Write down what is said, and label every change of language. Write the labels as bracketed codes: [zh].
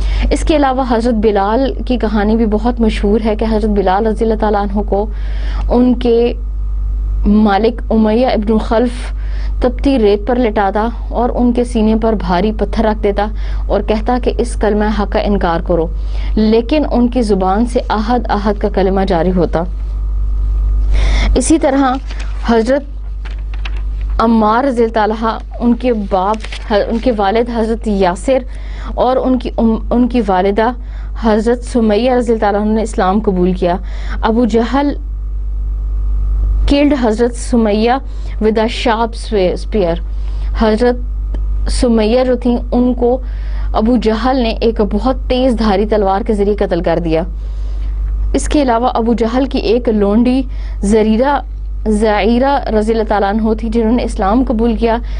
[ur] اس کے علاوہ حضرت بلال کی کہانی بھی بہت مشہور ہے کہ حضرت بلال رضی اللہ تعالیٰ عنہ کو ان کے مالک امیہ ابن خلف تپتی ریت پر لٹاتا اور ان کے سینے پر بھاری پتھر رکھ دیتا اور کہتا کہ اس کلمہ حق کا انکار کرو, لیکن ان کی زبان سے احد احد کا کلمہ جاری ہوتا. اسی طرح حضرت عمار رضی اللہ عنہ ان کے والد حضرت یاسر اور ان کی والدہ حضرت سمیہ رضی اللہ عنہ نے اسلام قبول کیا. [en] Abu Jahl killed Hazrat Sumayya with a sharp spear. [ur] حضرت سمیہ جو تھیں ان کو ابو جہل نے ایک بہت تیز دھاری تلوار کے ذریعے قتل کر دیا. اس کے علاوہ ابو جہل کی ایک لونڈی زعیرہ رضی اللہ تعالیٰ عنہ تھی جنہوں نے اسلام قبول کیا.